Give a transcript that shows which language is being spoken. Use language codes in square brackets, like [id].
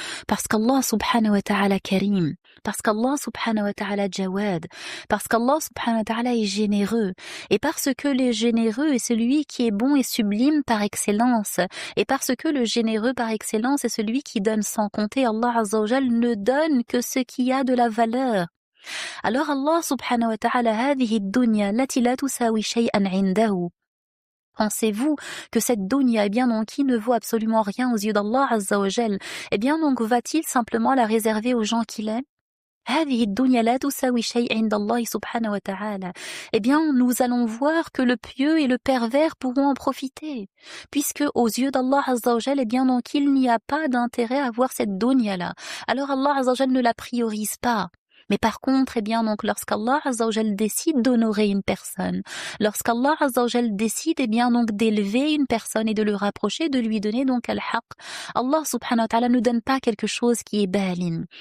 [fr] Parce qu'Allah subhanahu wa ta'ala karim, parce qu'Allah subhanahu wa ta'ala jawad, parce qu'Allah subhanahu wa ta'ala est généreux, et parce que le généreux est celui qui est bon et sublime par excellence, et parce que le généreux par excellence est celui qui donne sans compter, Allah azza wa jal ne donne que ce qui a de la valeur. [ar] Alors Allah subhanahu wa ta'ala هذه الدنيا التي لا تساوي شيئا عنده. [fr] Pensez-vous que cette dunya, eh bien donc, qui ne vaut absolument rien aux yeux d'Allah Azza wa Jal, eh bien donc, va-t-il simplement la réserver aux gens qu'il aime? [ar] هذه الدنيا لا تساوي شيء عند الله سبحانه وتعالى. [fr] Eh bien, nous allons voir que le pieux et le pervers pourront en profiter, puisque aux yeux d'Allah Azza wa Jal, eh bien donc, il n'y a pas d'intérêt à voir cette dunya-là. Alors Allah Azza wa Jal ne la priorise pas. Mais par contre, eh bien donc, lorsqu'Allah Azza wa Jal décide d'honorer une personne, lorsqu'Allah Azza wa Jal décide, eh bien donc, d'élever une personne et de le rapprocher, de lui donner donc al-haq, Allah subhanahu wa ta'ala ne donne pas quelque chose qui est balin.